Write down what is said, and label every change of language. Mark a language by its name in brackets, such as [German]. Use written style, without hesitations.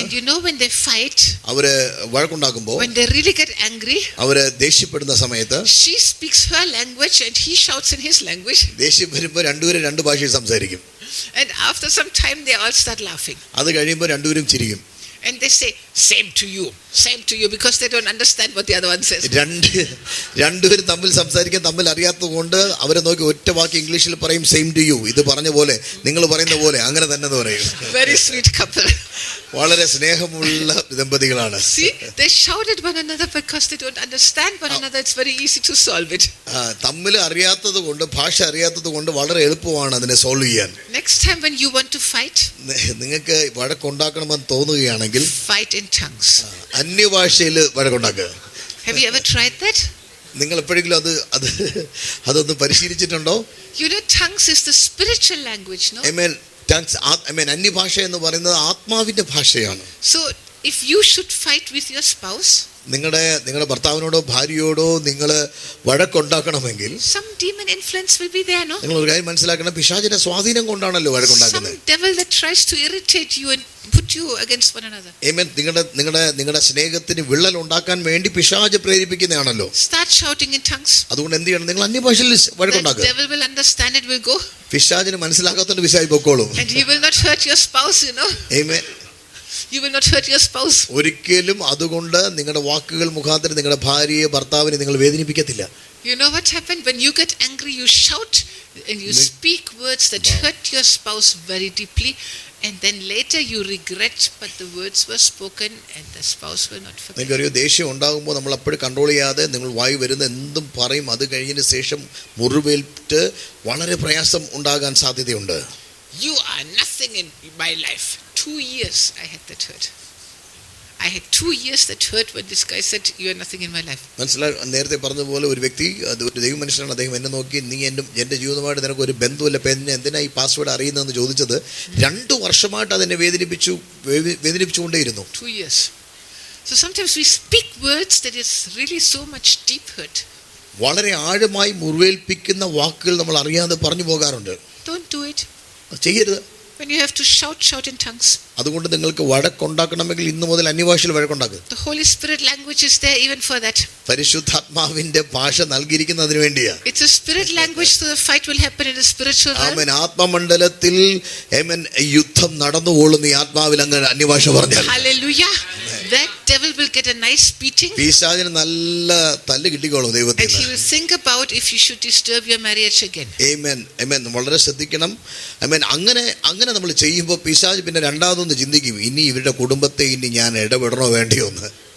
[English] And you know when they fight, [Malayalam] അവര് വഴക്കുണ്ടാക്കുമ്പോൾ, [English] when they really get angry, [Malayalam] അവര് ദേഷ്യപ്പെടുന്ന സമയത്ത് [English] she speaks her language and he shouts in his language. [Malayalam] ദേഷ്യം വരുമ്പോൾ രണ്ടുപേരും രണ്ട് ഭാഷയിൽ സംസാരിക്കും. [English] And after some time they all start laughing. [Malayalam] അത് കഴിയുമ്പോൾ രണ്ടുപേരും ചിരിക്കും. [English] And they say same to you because they don't understand what the other one says. [Malayalam] രണ്ടുപേരും തമ്മിൽ സംസാരിക്കാൻ തമ്മിൽ അറിയാത്തതുകൊണ്ട് അവരെ നോക്കി ഒറ്റ വാക്ക് ഇംഗ്ലീഷിൽ പറയും, [English] same to you, [Malayalam] ഇത് പറഞ്ഞ പോലെ നിങ്ങൾ പറയുന്ന പോലെ അങ്ങനെ തന്നെ എന്ന് പറയും. [English] Very sweet couple. [Malayalam] വളരെ സ്നേഹമുള്ള ദമ്പതികളാണ്. [English] See, they shout at one another because they don't understand one another. It's very easy to solve it. [Malayalam] തമ്മിൽ അറിയാത്തത് കൊണ്ട്, ഭാഷ അറിയാത്തത് കൊണ്ട് വളരെ എളുപ്പമാണ് അതിനെ സോൾവ് ചെയ്യാൻ. [English] Next time when you want to fight, [Malayalam] നിങ്ങൾക്ക് വഴക്കുണ്ടാക്കണമെന്ന് തോന്നുകയാണെങ്കിൽ [English] fight in tongues. [Malayalam] അന്യഭാഷയിൽ വഴക്കുണ്ടാക്കുക. [English] Have you ever tried that? [Malayalam] നിങ്ങൾ എപ്പോഴെങ്കിലും അതൊന്ന് പരിശീലിച്ചിട്ടുണ്ടോ? [English] You know, tongues is the spiritual language, no? Amen. [Malayalam] Tongues, അന്യഭാഷ എന്ന് പറയുന്നത് ആത്മാവിന്റെ ഭാഷയാണ്. [English] So if you should fight with your spouse, [Malayalam] നിങ്ങളുടെ ഭർത്താവിനോടോ ഭാര്യയോടോ നിങ്ങൾ വഴക്കുണ്ടാക്കണമെങ്കിൽ [English] some demon influence will be there, no? [Malayalam] നിങ്ങൾ ഒരു കാര്യം മനസ്സിലാക്കണം, പിശാചിന്റെ സ്വാധീനം കൊണ്ടാണല്ലോ വഴക്കുണ്ടാക്കുന്നത്. [English] Some devil that tries to irritate you and put you against one another. Amen. [Malayalam] നിങ്ങളുടെ സ്നേഹത്തിന് വിള്ളൽ ഉണ്ടാക്കാൻ വേണ്ടി പിശാച് പ്രേരിപ്പിക്കുന്നതാണല്ലോ. [English] Start shouting in tongues. [Malayalam] അതുകൊണ്ട് എന്ത് ചെയ്യണം? നിങ്ങൾ അന്യഭാഷയിൽ വഴക്കുണ്ടാക്കുക. [English] The devil will understand it, will go. [Malayalam] പിശാചിന് മനസ്സിലാക്കാത്തോണ്ട് പിശാച് പൊക്കോളും. [English] And he will not hurt your spouse, you know. Amen. You will not hurt your spouse. [Malayalam] ഒരിക്കലും അതുകൊണ്ട് നിങ്ങളുടെ വാക്കുകൾ മുഖാന്തരം നിങ്ങളുടെ ഭാര്യയെ ഭർത്താവിനെ നിങ്ങൾ വേദനിപ്പിക്കത്തില്ല. [English] You know what happened when you get angry? You shout and you speak words that hurt your spouse very deeply, and then later you regret, but the words were spoken and the spouse will not forget. [Malayalam] നിങ്ങൾക്കറിയോ, ദേഷ്യം ഉണ്ടാകുമ്പോൾ നമ്മൾ അപ്പോഴും control ചെയ്യാതെ നിങ്ങൾ വായി വരുന്ന എന്തും പറയും. അത് കഴിഞ്ഞതിന് ശേഷം മുറിവേറ്റ് വളരെ പ്രയാസം ഉണ്ടാകാൻ സാധ്യതയുണ്ട്. [English] You are nothing in my life. 2 years I had that hurt. I had 2 years that hurt when this guy said you are nothing in my life. [Malayalam] മനസ്സിലായി. നേരത്തെ പറഞ്ഞതുപോലെ ഒരു വ്യക്തി, ഒരു ദൈവ മനുഷ്യനാണ്, അദ്ദേഹം എന്നെ നോക്കി, നീ എൻ്റെ ജീവിതമായിട്ട് നിനക്ക് ഒരു ബന്ധമില്ല, എന്തിനാ ഈ പാസ്വേഡ് അറിയുന്നതെന്ന് ചോദിച്ചത്. 2 വർഷമായിട്ട് അതെന്നെ വേദനിപ്പിച്ചുകൊണ്ടേയിരുന്നു. [English] 2 years. So sometimes we speak words that is really so much deep hurt. [Malayalam] വളരെ ആഴമായി മുറിവേൽപ്പിക്കുന്ന വാക്കുകൾ നമ്മൾ അറിയാതെ പറഞ്ഞു പോകാറുണ്ട്. [English] Don't do it. [Malayalam] ചെയ്യരുത്. [English] When you have to shout in tongues. [Malayalam] അതുകൊണ്ട് നിങ്ങൾക്ക് വഴക്കുണ്ടാക്കണമെങ്കിൽ ഇന്നു മുതൽ അന്യഭാഷയിൽ വഴക്കുണ്ടാക്കുക. [English] The Holy Spirit language is there even for that. [Malayalam] പരിശുദ്ധാത്മാവിന്റെ ഭാഷ നൽകിയിരിക്കുന്നതിന് വേണ്ടിയാ. [English] It's a spirit language, so the fight will happen in the spiritual realm. [Malayalam] ആമേൻ. ആത്മമണ്ഡലത്തിൽ യുദ്ധം നടന്നുകൊള്ളുന്ന ഈ ആത്മാവിൽ അങ്ങ് അന്യഭാഷ പറഞ്ഞാൽ, [English] hallelujah, that devil will get a nice beating. [Malayalam] പിശാചിന് നല്ല തല്ല് കിട്ടിക്കോളും ദൈവത്തിൽ. [English] And he will think about if you should disturb your marriage again. [Malayalam] ആമേൻ. ആമേൻ. വളരെ ശ്രദ്ധിക്കണം. ആമേൻ. അങ്ങനെ നമ്മൾ ചെയ്യുമ്പോൾ പിശാച് പിന്നെ രണ്ടാമതൊന്ന് ചിന്തിക്കും, ഇനി ഇവരുടെ കുടുംബത്തെ ഇനി ഞാൻ ഇടപെടണോ വേണ്ടിയോ എന്ന്.